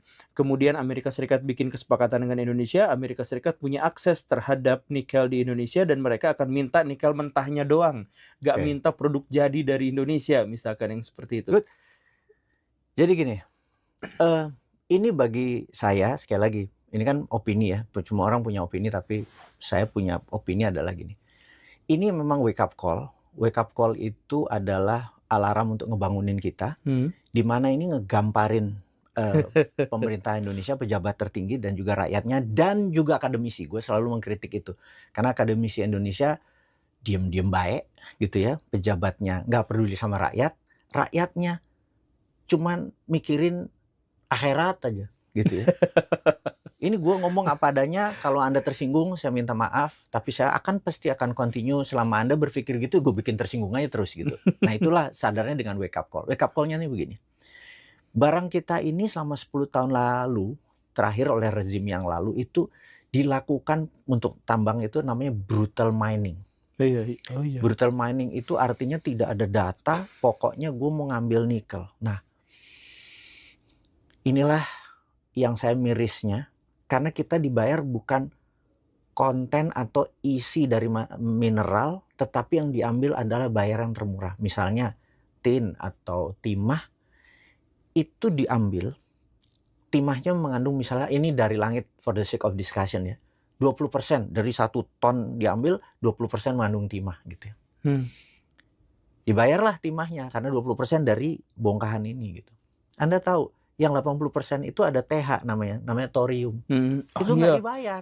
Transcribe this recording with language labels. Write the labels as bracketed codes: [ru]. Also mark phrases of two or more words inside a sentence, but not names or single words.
[id] Kemudian Amerika Serikat bikin kesepakatan dengan Indonesia, Amerika Serikat punya akses terhadap nikel di Indonesia dan mereka akan minta nikel mentahnya doang, gak minta produk jadi dari Indonesia, misalkan yang seperti itu. Good. Jadi gini, ini bagi saya, sekali lagi, ini kan opini ya, cuma orang punya opini, tapi saya punya opini adalah gini. Ini memang [en] wake up call. Wake up call [id] itu adalah alarm untuk ngebangunin kita, di mana ini ngegamparin pemerintah Indonesia, pejabat tertinggi dan juga rakyatnya dan juga akademisi. Gue selalu mengkritik itu. Karena akademisi Indonesia diem-diem baik gitu ya, pejabatnya nggak peduli sama rakyat, rakyatnya cuman mikirin akhirat aja gitu ya. Ini gue ngomong apa adanya, kalau Anda tersinggung saya minta maaf, tapi saya pasti akan continue. Selama Anda berpikir gitu, gue bikin tersinggung aja terus gitu. Nah itulah sadarnya dengan [en] wake up call. Wake up call- [id] nya nih begini. Barang kita ini selama 10 tahun lalu, terakhir oleh rezim yang lalu, itu dilakukan untuk tambang itu namanya [en] brutal mining. Brutal mining [id] itu artinya tidak ada data, pokoknya gue mau ngambil nikel. Nah, inilah yang saya mirisnya. Karena kita dibayar bukan konten atau isi dari mineral, tetapi yang diambil adalah bayaran termurah. Misalnya tin atau timah, itu diambil, timahnya mengandung misalnya, ini dari langit [en] for the sake of discussion [id] ya, 20% dari 1 ton diambil, 20% mengandung timah gitu ya. Dibayarlah timahnya karena 20% dari bongkahan ini gitu. Anda tahu, yang 80% itu ada TH namanya thorium. Itu nggak dibayar.